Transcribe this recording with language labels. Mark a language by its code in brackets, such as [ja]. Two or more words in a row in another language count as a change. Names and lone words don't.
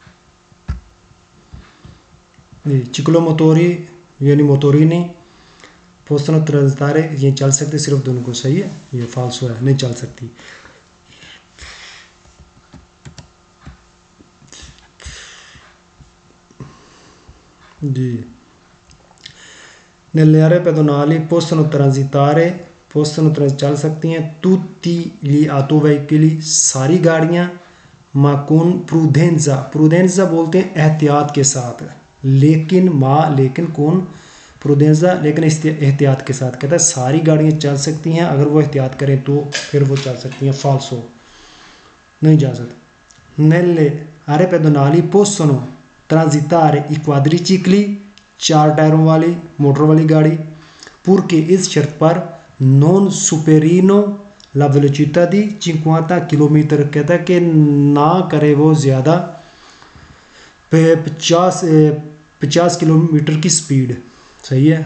[hi] जी [it] ciclo motori [hi] यानी [it] motorini possono transitare, [hi] ये चल सकती सिर्फ दिन को, सही है। ये फाल्सो है, नहीं चल सकती। [it] जी nelle aree pedonali possono [hi] चल सकती हैं [it] tutti gli autoveicoli, [hi] सारी गाड़ियां, [it] ma con prudenza, prudenza [hi] बोलते हैं एहतियात के साथ, लेकिन [it] con prudenza, [hi] लेकिन एहतियात के साथ। कहता है सारी गाड़ियां चल सकती हैं, अगर वो एहतियात करें तो फिर वो चल सकती हैं, फाल्सो, नहीं जा सकती। [it] nelle aree pedonali possono transitare i quadricicli, [hi] 4 टायरों वाली मोटर वाली गाड़ी, पुरके इस शर्त पर [it] non superino la velocità di [hi] 50 किलोमीटर, कहता है कि ना करे वो ज़्यादा 50 किलोमीटर की स्पीड, सही है।